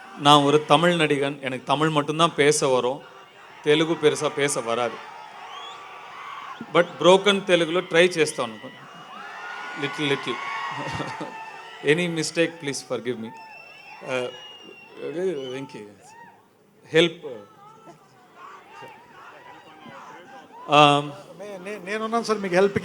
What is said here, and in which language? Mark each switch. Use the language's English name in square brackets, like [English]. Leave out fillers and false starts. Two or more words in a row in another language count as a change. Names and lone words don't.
[Tamil] நான் ஒரு தமிழ் நடிகன், எனக்கு தமிழ் மட்டும்தான் பேச வரும், தெலுங்கு பெருசா பேச வராது. [English] But broken [Telugu] తెలుగులో ట్రై చేస్తాను, [English] little little. Any mistake please forgive me. వెంకీ హెల్ప్. [Telugu] నేనున్నాను సార్ మీకు హెల్ప్కి.